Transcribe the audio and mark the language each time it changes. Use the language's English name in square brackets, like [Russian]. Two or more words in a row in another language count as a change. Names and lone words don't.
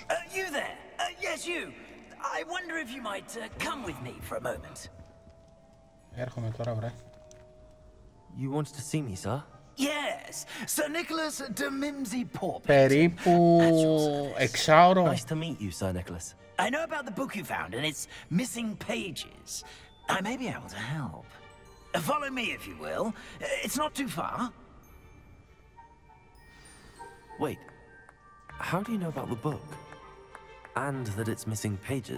[English] You there? Yes, you. I wonder if you might come with me for a moment. [Greek] Έρχομαι τώρα, βρε. [English] You wanted to see me, sir? Yes, Sir Nicholas de Mimsy Porpet. [Greek] Περίπου εξάωρο. [English] Nice to meet you, Sir Nicholas. I know about the book you found and its missing pages. I may be able to help. Follow me, if you will. It's not too far. Wait. How do you know about the book? And that it's missing pages?